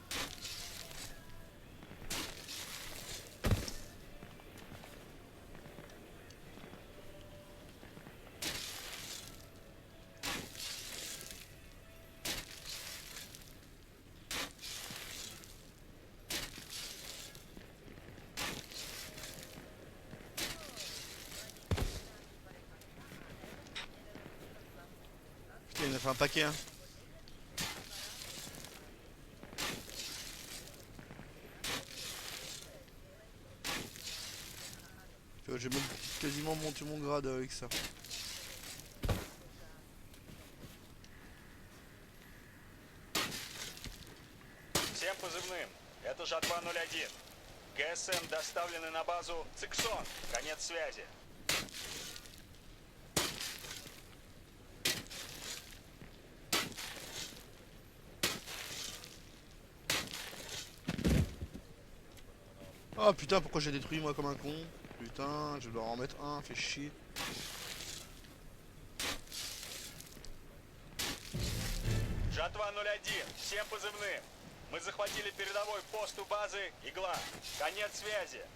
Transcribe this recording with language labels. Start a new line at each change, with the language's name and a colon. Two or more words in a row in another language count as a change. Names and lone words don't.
French: Putain, il en a fait un paquet, hein. Tu vois, j'ai même quasiment monté mon grade avec ça.
Russian: Всем позывным. Это Жатва 01. ГСМ доставлены на базу Циксон. Конец связи.
French: Ah putain, pourquoi j'ai détruit moi comme un con? Putain, je dois en remettre un, fait chier.
Russian: Жатва 01. Всем позывным. Мы захватили передовой пост у базы Игла. Конец связи.